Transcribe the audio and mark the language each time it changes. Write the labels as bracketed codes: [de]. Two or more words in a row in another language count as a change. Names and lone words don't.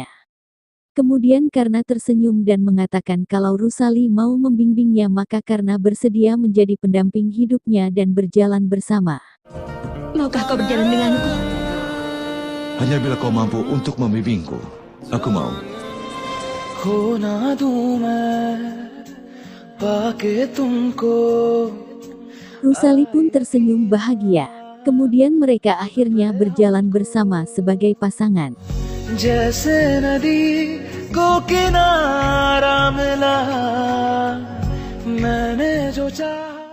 [id] Kemudian karena tersenyum dan mengatakan kalau Rusali mau membimbingnya maka karena bersedia menjadi pendamping hidupnya dan berjalan bersama. Maukah kau berjalan denganku? Hanya bila kau mampu untuk membimbingku, aku mau. [hi] खोना दूं मैं पाके तुमको. [id] Rusali pun tersenyum bahagia. Kemudian mereka akhirnya berjalan bersama sebagai pasangan. [hi] जैसे नदी को किनारा मिला मैंने जो चाहा